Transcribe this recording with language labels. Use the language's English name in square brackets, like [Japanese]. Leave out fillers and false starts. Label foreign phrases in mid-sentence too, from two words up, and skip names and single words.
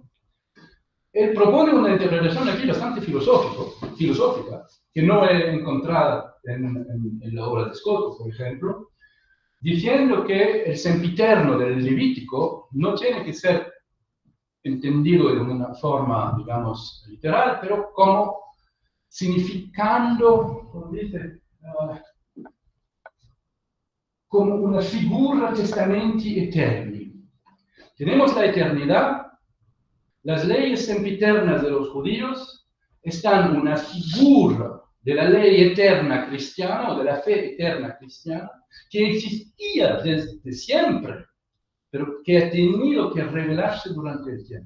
[Spanish] Él propone una interpretación aquí bastante filosófica, que no he encontrado en la obra de Scotto, por ejemplo, diciendo que el sempiterno del Levítico no tiene que ser entendido de una forma, digamos, literal, pero como significando, como dice, como una [Latin] figura testamenti eterni. [Spanish] Tenemos la eternidad. Las leyes sempiternas de los judíos están una figura de la ley eterna cristiana o de la fe eterna cristiana que existía desde siempre, pero que ha tenido que revelarse durante el tiempo.